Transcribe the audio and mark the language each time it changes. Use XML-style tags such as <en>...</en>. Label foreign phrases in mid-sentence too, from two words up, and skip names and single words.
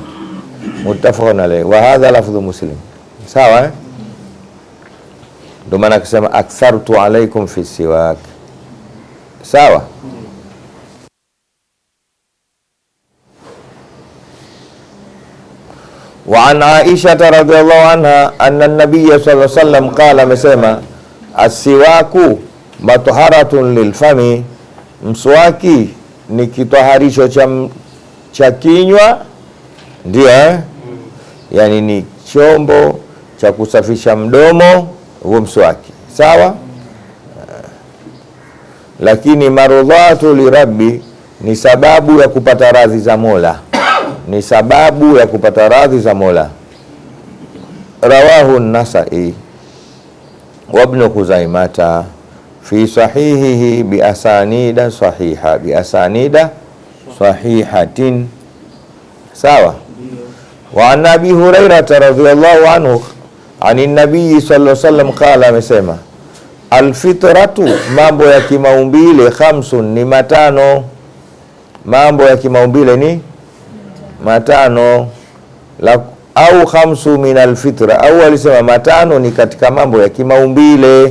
<ar>متفق عليه وهذا لفظ مسلم, sawa.</ar> <sw>Ndio maana akisema</sw> <ar>أكثرت عليكم في السواك,</ar> <sw>sawa.</sw> <ar>وعن عائشة رضي الله عنها أن النبي صلى الله عليه وسلم قال,</ar> <sw>amesema</sw> <ar>السواك مطهرة للفم,</ar> <sw>mswaki ni kitaharisho cha kinywa, ndio yani ni chombo cha kusafisha mdomo, huo mswaki, sawa. Lakini</sw> <ar>مرضاة للرب,</ar> <sw>ni sababu ya kupata radhi za Mola, ni sababu ya kupata radhi za Mola.</sw> <ar>رواه النسائي وابن خزيمة في صحيحه بأسانيد صحيحة, sawa. وعن أبي هريرة رضي الله عنه عن النبي صلى الله عليه وسلم قال, amesema alfitratu,</ar> <sw>mambo ya kimaumbile,</sw> <ar>khamsun,</ar> <sw>ni matano. Mambo ya kimaumbile ni matano, au</sw> <ar>خمس من الفطرة,</ar> <sw>au alisema matano ni katika mambo ya kimaumbile.</sw>